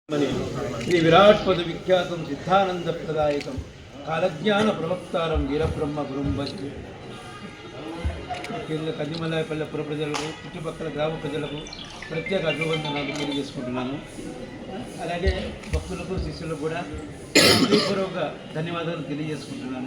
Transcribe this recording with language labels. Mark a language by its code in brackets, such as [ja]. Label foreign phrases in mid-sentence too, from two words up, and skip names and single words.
[sa] श्री विराट पद विख्यात सिद्धानंद प्रदायक कालज्ञान प्रवक्तारं वीरब्रह्म गुरुं भजे [te] కందిమల్లాయపల్లె పుర ప్రజలకు చుట్టుపక్కల గ్రామ ప్రజలకు ప్రత్యేక అభివందనాలు తెలియజేసుకుంటున్నాను. అలాగే భక్తులకు శిష్యులకు కూడా హృదయపూర్వక ధన్యవాదాలు తెలియజేసుకుంటున్నాను.